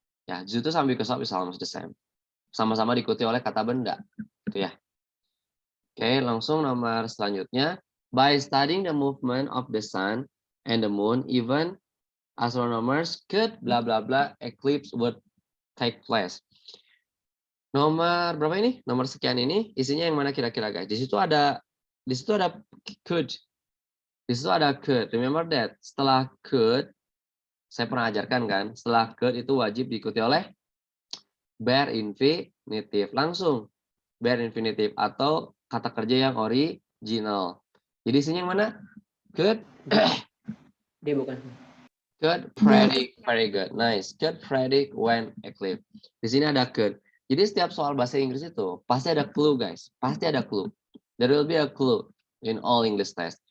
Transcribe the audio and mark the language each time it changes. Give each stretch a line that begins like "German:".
English: Ya, due to sama because of is almost the same.
Indonesian: Sama-sama diikuti oleh kata benda, gitu ya. Oke, langsung nomor selanjutnya.
English: By studying the movement of the sun and the moon, even astronomers could bla bla bla eclipse would take place.
Indonesian: Nomor berapa ini? Nomor sekian ini isinya yang mana kira-kira guys? Di situ ada could. Di situ ada could.
English: Remember that.
Indonesian: Setelah could, saya pernah ajarkan kan, setelah could itu wajib diikuti oleh bare infinitive. Langsung bare infinitive atau kata kerja yang original. Jadi isinya yang mana? Could. Dia bukan.
English: Could predict, very good, nice. Could predict when eclipse.
Indonesian: Di sini ada could. Jadi setiap soal bahasa Inggris itu pasti ada clue guys, pasti ada clue.
English: There will be a clue in all English test.